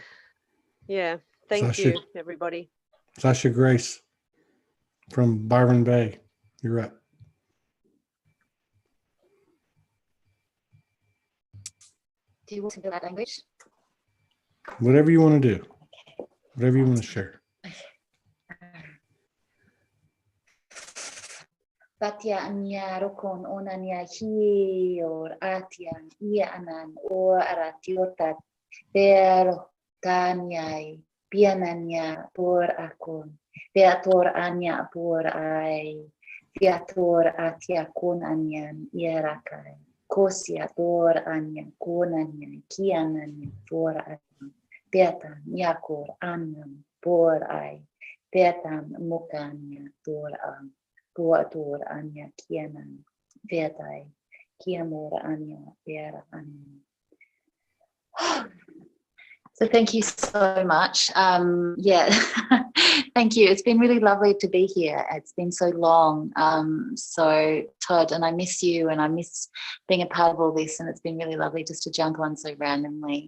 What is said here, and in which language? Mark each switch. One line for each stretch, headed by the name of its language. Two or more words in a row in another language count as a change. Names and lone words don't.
English: Yeah. Thank you, everybody. Sasha Grace from Byron Bay. You're up. Do you want to do that language? Whatever you want to do. Whatever you want to share. Batia anya rokon onanya hi or atian ia anan or aratiotat pero tanyai piananya por akon beator anya por ai viator atia kon anyan iarakai kosia por anya konanya kiananya por ai beata yakor anam por ai Vetan mukanya tua anya kianan vetai kiamora anya vera anya. So thank you so much. Yeah, thank you. It's been really lovely to be here. It's been so long. So Todd, and I miss you, and I miss being a part of all this, and it's been really lovely just to jump on so randomly.